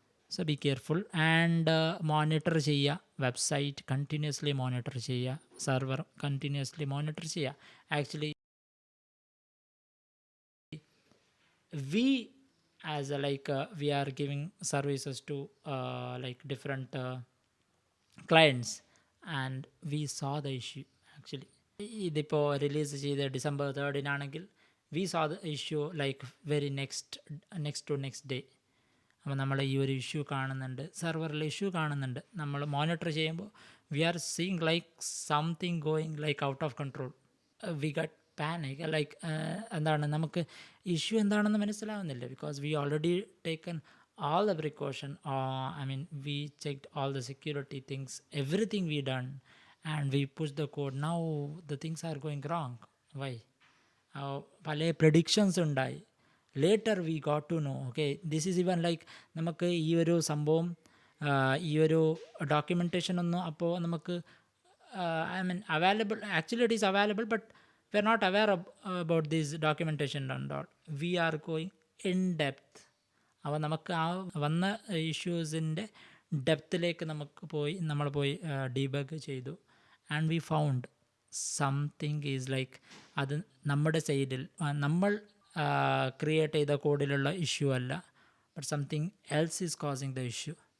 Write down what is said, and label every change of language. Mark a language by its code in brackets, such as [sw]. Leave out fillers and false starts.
[en] So be careful and monitor [ml] ചെയ്യുക, website continuously monitor ചെയ്യുക, server continuously monitor ചെയ്യുക. [en] Actually we as we are giving services to like different clients and we saw the issue. Actually [ml] ഇതിപ്പോൾ release ചെയ്ത് [en] December 3rd we saw the issue like very next to next day. [ml] അപ്പോൾ നമ്മൾ ഈ ഒരു issue കാണുന്നുണ്ട്, സെർവറിൽ issue കാണുന്നുണ്ട്. നമ്മൾ മോണിറ്റർ ചെയ്യുമ്പോൾ [en] We are seeing like something going like out of control. We got panic, [ml] like എന്താണ്, നമുക്ക് ഇഷ്യൂ എന്താണെന്ന് മനസ്സിലാവുന്നില്ല. [en] Because we already taken all the precaution, I mean we checked all the security things, everything we done and we pushed the code. Now the things are going wrong. Why? [ml] പല predictions ഉണ്ടായി. [en] later we got to know, okay, this is even like [ml] നമുക്ക് ഈ ഒരു സംഭവം ഈ ഒരു documentation ഒന്നും അപ്പോൾ നമുക്ക് [en] I mean available, actually it is available but we are not aware about this documentation and all. We are going in depth. [ml] അപ്പോൾ നമുക്ക് ആ വന്ന ഇഷ്യൂസിൻ്റെ ഡെപ്തിലേക്ക് നമ്മൾ പോയി ഡീബഗ് ചെയ്തു. [en] and we found something is like [ml] അത് നമ്മുടെ സൈഡിൽ നമ്മൾ ക്രിയേറ്റ് ചെയ്ത കോഡിലുള്ള ഇഷ്യൂ അല്ല, [en] But something else is causing the issue.